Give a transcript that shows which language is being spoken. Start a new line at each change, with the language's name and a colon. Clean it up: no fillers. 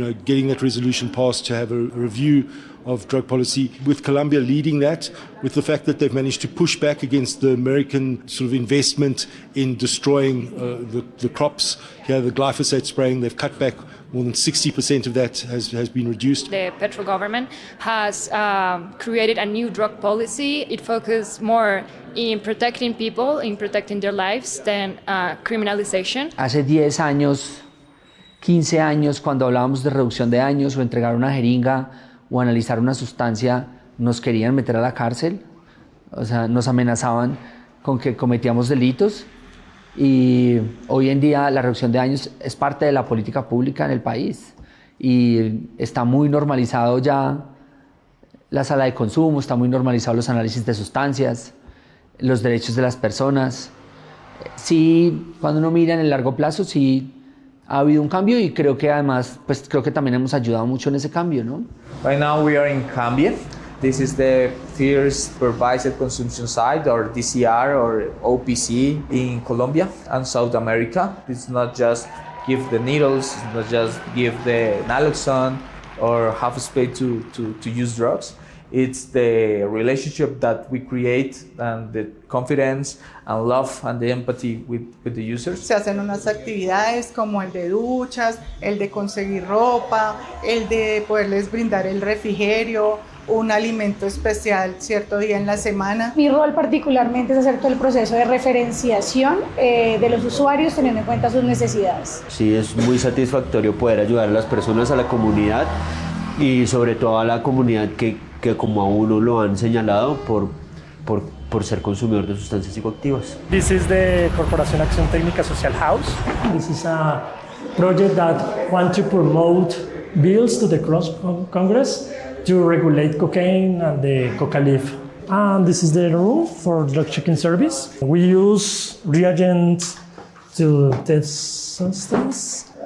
English: You know, getting that resolution passed to have a review of drug policy, with Colombia leading that, with the fact that they've managed to push back against the American sort of investment in destroying the crops. Here, the glyphosate spraying, they've cut back. More than 60% of that has been reduced. The Petro government has created a new drug policy. It focuses more in protecting people, in protecting their lives, than criminalization.
Spanish: Hace 10 años, 15 años, cuando hablábamos de reducción de daños o entregar una jeringa o analizar una sustancia, nos querían meter a la cárcel. O sea, nos amenazaban con que cometíamos delitos. Y hoy en día la reducción de daños es parte de la política pública en el país y está muy normalizado ya la sala de consumo, está muy normalizado los análisis de sustancias, los derechos de las personas. Sí, cuando uno mira en el largo plazo, sí ha habido un cambio y creo que además, pues creo que también hemos ayudado mucho en ese cambio, ¿no?
English: Right now we are in Colombia. This is the first supervised consumption site, or DCR, or OPC in Colombia and South America. It's not just give the needles, it's not just give the naloxone or have a space to use drugs. It's the relationship that we create and the confidence and love and the empathy with the users.
Spanish: Se hacen unas actividades como el de duchas, el de conseguir ropa, el de poderles brindar el refrigerio, un alimento especial cierto día en la semana. Mi rol particularmente es hacer todo el proceso de referenciación de los usuarios teniendo en cuenta sus necesidades. Sí, es muy satisfactorio poder ayudar a las personas, a la comunidad y sobre todo a la comunidad que como a uno lo han señalado por por ser consumidor de sustancias psicoactivas.
English: This is the Corporación Acción Técnica Social House. This is a project that wants to promote bills to the Congress to regulate cocaine and the coca leaf. And this is the room for drug checking service. We use reagents to test substance.